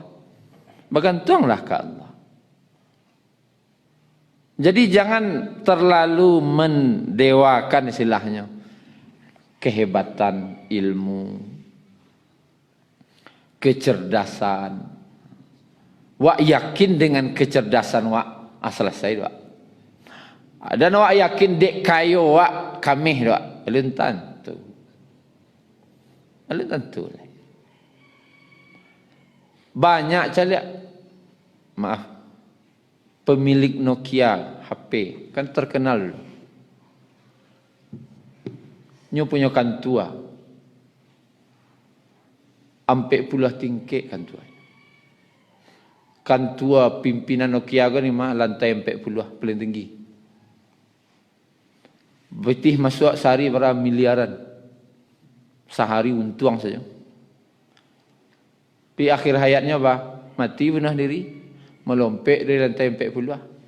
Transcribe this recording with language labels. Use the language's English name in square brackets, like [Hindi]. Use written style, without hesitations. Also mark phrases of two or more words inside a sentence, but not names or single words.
[Indonesian] Bergantunglah ke Allah. Jadi jangan terlalu mendewakan istilahnya kehebatan ilmu, kecerdasan. [Minangkabau] Wak yakin dengan kecerdasan wak selesai wak. Dan wak yakin dek kayo wak kamih wak. Alun tentu. Banyak caliak. [Indonesian] Maaf. Pemilik Nokia HP kan terkenal. [Minangkabau] Nyo punya kantua. Ampe puluh tingkik kantua. [Indonesian] Kantua pimpinan Nokia kan ni mah lantai 40 paling tinggi. Betih masuk sehari berapa miliaran. Sehari untung saja. Di akhir hayatnya bah mati bunuh diri. [Minangkabau] Melompek dari lantai 40.